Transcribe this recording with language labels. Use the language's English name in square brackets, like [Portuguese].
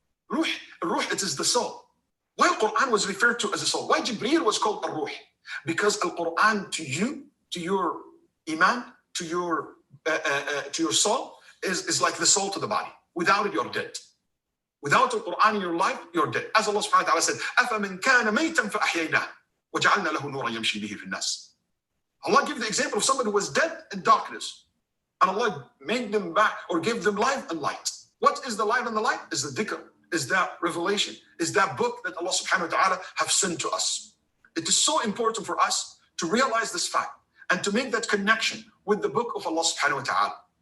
[English] Ruh, it is the soul. Why Quran was referred to as a soul? Why Jibreel was called a ruh? Because Al-Quran to you, to your iman, to your soul, is like the soul to the body. Without it, you're dead. Without the Quran in your life, you're dead. As Allah subhanahu wa ta'ala said, [Arabic] أَفَمَنْ كَانَ مَيْتًا فَأَحْيَيْنَاهُ وَجَعَلْنَا لَهُ نُورًا يَمْشِي بِهِ فِي النَّاسِ. [English] Allah gave the example of somebody who was dead in darkness. And Allah made them back or gave them life and light. What is the light and the light? Is the dhikr, is that revelation, is that book that Allah subhanahu wa ta'ala have sent to us. It is so important for us to realize this fact and to make that connection with the book of Allah subhanahu wa ta'ala.